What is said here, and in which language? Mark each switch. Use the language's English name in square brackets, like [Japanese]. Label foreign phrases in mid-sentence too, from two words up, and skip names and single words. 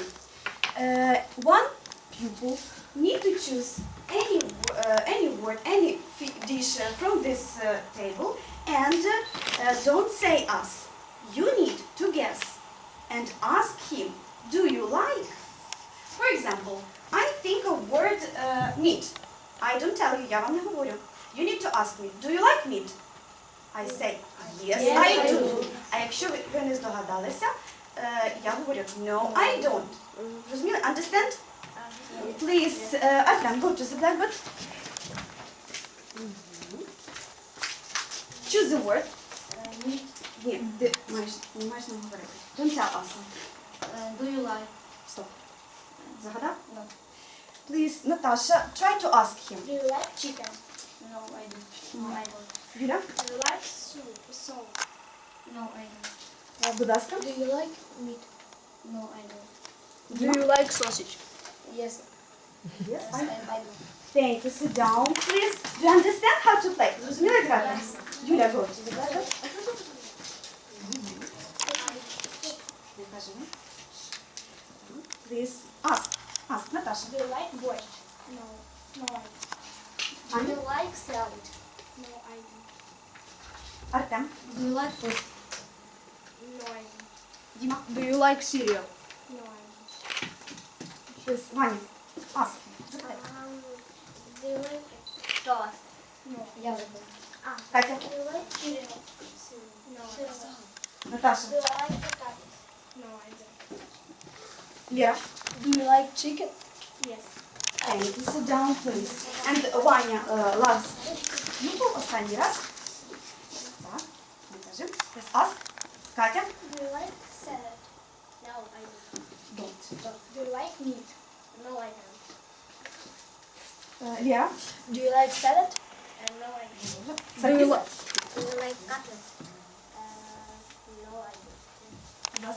[English] One pupil need to choose any word, any dish from this table, and don't say us. You need to guess and ask him, do you like? For example, I think of word meat. I don't tell you, [Russian] я вам не говорю. [English] You need to ask me, do you like meat? I say, yes, I do. [Ukrainian] А якщо ви не здогадалися, я говорю, [English] no, I don't. [Ukrainian] Розуміли? Understand? [English] Please, Artem, go to the blackboard. Choose the word. [Ukrainian] Ні, ти не маєш нам говорити. [English] Don't tell us. Do you like? [Ukrainian] Стоп. Загадав? [English] No. Please, Natasha, try to ask him. Do you like chicken? No, I don't. No, I don't. Юля, Do you like salt? No, I don't. [Ukrainian] будь ласка. [English] Do you like meat? No, I don't. Do you like sausage? Yes, Yes, I do. Thank you. Sit down, please. Do you understand how to play? [Ukrainian] Зрозуміли грати? Юля, [English] go to the blackboard. [Ukrainian] Не кажи. [English] Please, ask. Ask, Natasha. Do you like borscht? No. No, I don't. Anya? Do you like salad? No, I don't. Artem. Do you like toast? No, I don't. Дима. Do you like cereal? No, I don't. Please, Ваня. Ask. Do you like toast? No. [Ukrainian] Я люблю. [English] Катя. Do you like cereal? No, I don't. Наташа. Do you like potatoes? No, I don't. Лера. Do you like chicken? Yes. Thank you. Sit down, please. And Ваня, last. Pupil, [Ukrainian] останній раз. Так. Не кажи. [English] Please, ask. Катя. Do you like salad? No, I don't. Don't. Do you like meat? No, I don't. Лера. Do you like salad? No, I don't. Do you like? Do you like cutlets? No, I don't.